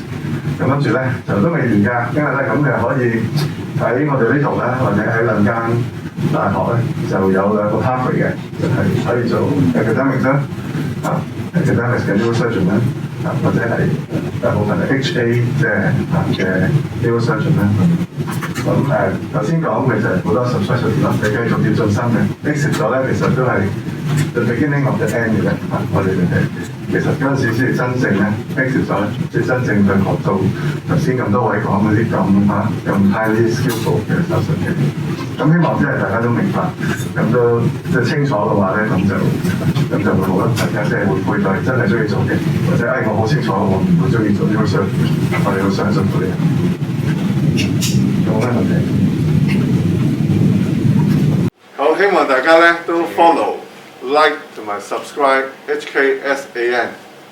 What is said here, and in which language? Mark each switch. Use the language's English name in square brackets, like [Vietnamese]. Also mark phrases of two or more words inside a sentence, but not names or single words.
[Cantonese] 咁跟住咧就都未完㗎，因為咧咁就可以喺我哋呢度咧，或者喺2間大學咧就有2個 pathway 嘅，就係可以做 academics 啦，academics 嘅 neurosurgeon 啦，或者係大部分係 HA 即係嘅 neurosurgeon 啦。咁頭先講嘅就係好多 subspecialty 啦，你繼續要進深嘅 exit 咗咧，其實都係 [English] the beginning of the end [Cantonese] 嘅啫。我哋其實嗰陣時先係真正咧 exit 咗，即係真正去學到頭先咁多位講嗰啲咁 [English] highly skillful [Cantonese] 嘅手術嘅。咁希望即係大家都明白，咁都即係清楚嘅話咧，咁就會好啦。大家即係會配對真係中意做嘅，或者我好清楚我唔會中意做呢個 surgery， 我哋好相信佢哋。有冇咩問題？好，希望大家咧都 follow、like 同埋 subscribe HKSAN。